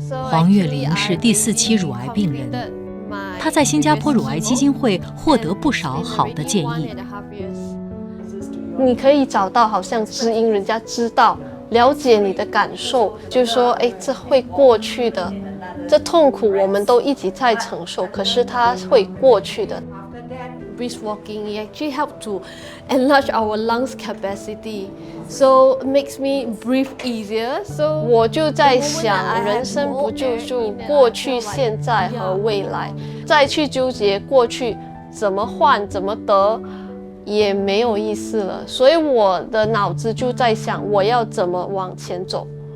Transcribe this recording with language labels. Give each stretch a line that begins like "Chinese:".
Chinese: 黄月玲是第4期乳癌病人，她在新加坡乳癌基金会获得不少好的建议。你可以找到好像知音，人家知道了解你的感受，就是说，哎，这会过去的，这痛苦我们都一直在承受，可是它会过去的。
English: Brisk walking, it actually helps to enlarge our lungs capacity, so it makes me breathe easier.
Chinese: So 我就在想，人生不就过去、现在和未来，再去纠结过去怎么换、怎么得，也没有意思了。所以我的脑子就在想，我要怎么往前走。